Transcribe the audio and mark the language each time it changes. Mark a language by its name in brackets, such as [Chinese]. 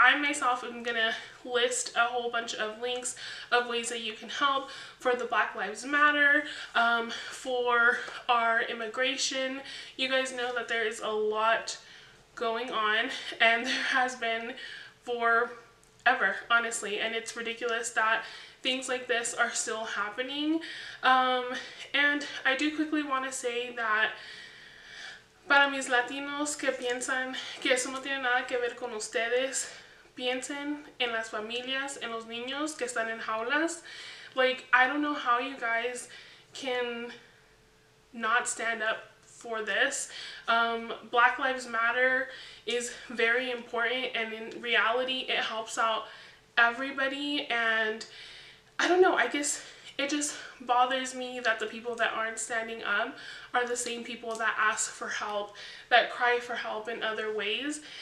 [English] I myself am gonna list a whole bunch of links of ways that you can help for the Black Lives Matter, for our immigration. You guys know that there is a lot going on, and there has been forever, honestly, and it's ridiculous that things like this are still happening. And I do quickly want to say that [Spanish] para mis latinos que piensan que eso no tiene nada que ver con ustedes, piensen en las familias, en los niños que están en jaulas. [English] Like, I don't know how you guys can not stand up for this. Black Lives Matter is very important, and in reality it helps out everybody, and I don't know, I guess it just bothers me that the people that aren't standing up are the same people that ask for help, that cry for help in other ways.